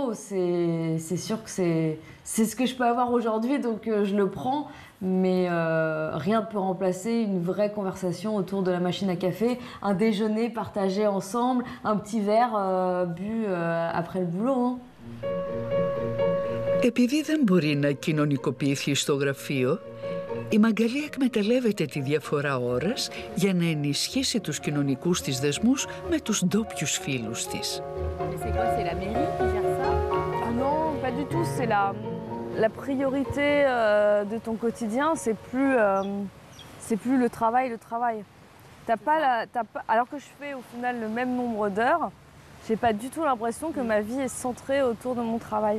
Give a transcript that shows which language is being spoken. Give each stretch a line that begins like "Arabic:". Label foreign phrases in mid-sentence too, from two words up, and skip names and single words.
French: C'est sûr que c'est ce que je peux avoir aujourd'hui, donc je le prends. Mais rien ne peut remplacer une vraie conversation autour de la machine à café, un déjeuner partagé ensemble, un petit verre bu après le boulot. Hein.
Greek: Επειδή δεν μπορεί να κοινωνικοποιηθεί στο γραφείο, η Μαγκαλή εκμεταλλεύεται τη διαφορά ώρας για να ενισχύσει τους κοινωνικούς της δεσμούς με τους ντόπιους φίλους της.
French: Non, pas du tout. C'est la priorité de ton quotidien, c'est plus le travail. Alors que je fais au final le même nombre d'heures, j'ai pas du tout l'impression que ma vie est centrée autour de mon travail.